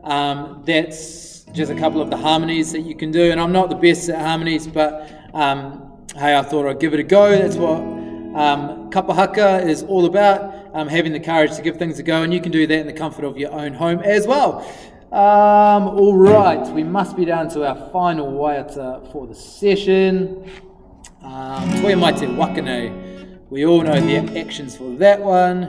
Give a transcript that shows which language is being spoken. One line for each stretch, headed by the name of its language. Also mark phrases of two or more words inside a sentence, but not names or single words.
English: That's just a couple of the harmonies that you can do, and I'm not the best at harmonies, but hey, I thought I'd give it a go. That's what Kapa Haka is all about, having the courage to give things a go, and you can do that in the comfort of your own home as well. Alright, we must be down to our final waiata for the session.
Māori: Toia mai te wakane.
English: We all know the actions for that one.